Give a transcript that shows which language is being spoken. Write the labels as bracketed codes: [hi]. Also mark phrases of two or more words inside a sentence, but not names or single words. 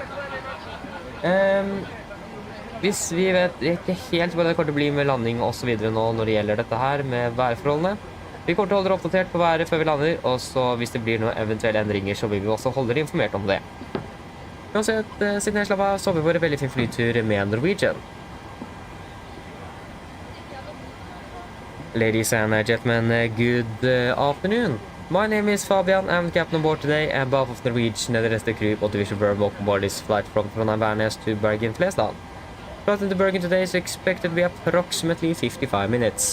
[no] Hvis vi vet ikke helt hva det kommer til å bli med landing og så videre nå når det gjelder dette her med værforholdene. Vi kommer til å holde dere oppdatert på været før vi lander, og så hvis det blir noen eventuelle endringer, så vil vi også holde dere informert om det. Uansett, siden jeg slapp av, så har vi vært veldig fin flytur med Norwegian. [en] Ladies and gentlemen, good afternoon. My name is Fabian, I'm the captain on board today, and behalf of Norwegian and the rest of the crew, want to wish you very welcome aboard this flight from Trondheim Værnes to Bergen Flesland. Flight into Bergen today is expected to be approximately 55 minutes.